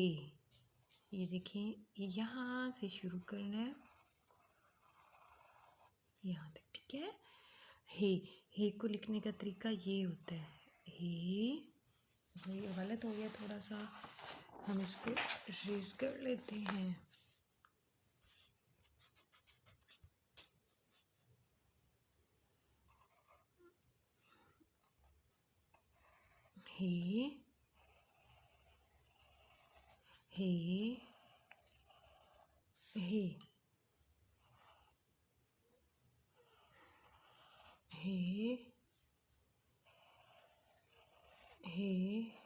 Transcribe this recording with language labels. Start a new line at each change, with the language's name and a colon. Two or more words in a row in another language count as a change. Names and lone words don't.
Hindi: ये देखें, यहाँ से शुरू करना है, यहाँ तक, ठीक है। हे को लिखने का तरीका ये होता है। हे, ये गलत हो गया थोड़ा सा, हम इसको रेज कर लेते हैं। हे, हे, हे, हे, हे,